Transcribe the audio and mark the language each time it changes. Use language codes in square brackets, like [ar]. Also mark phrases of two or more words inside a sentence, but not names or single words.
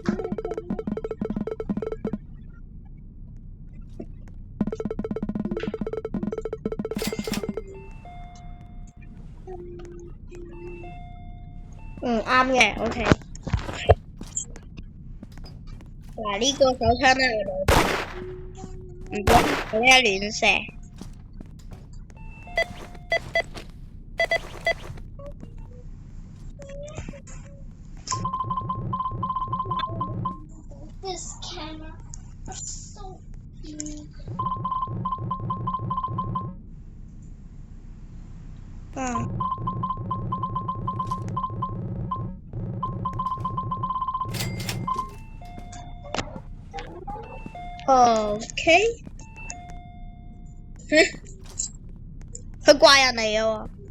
[yue] 啱嘅，OK。嗱，呢個手槍咧，唔該，你一亂射。 [en] This camera is so unique. [yue] OK。佢怪人嚟嘅喎。